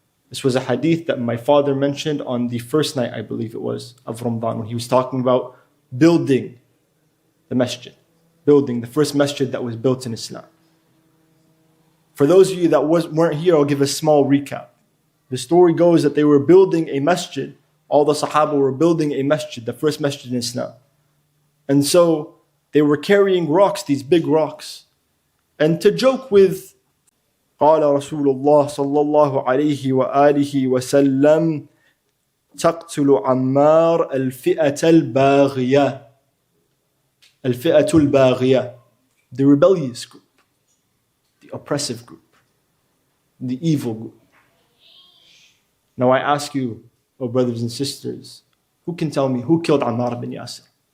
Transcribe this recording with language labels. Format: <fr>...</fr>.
<en>This was a hadith that my father mentioned on the first night, I believe it was, of Ramadan, when he was talking about building the masjid, building the first masjid that was built in Islam. For those of you that weren't here, I'll give a small recap. The story goes that they were building a masjid. All the Sahaba were building a masjid, the first masjid in Islam. And so they were carrying rocks, these big rocks. And to joke with,</en> <ar>قال رسول الله صلى الله عليه وآله وسلم تقتل عمار الفئة الباغية. الفئة الباغية,</ar> <en>the rebellious group, the oppressive group, the evil group. Now I ask you, oh brothers and sisters, who can tell me who killed Ammar bin Yasir?</en>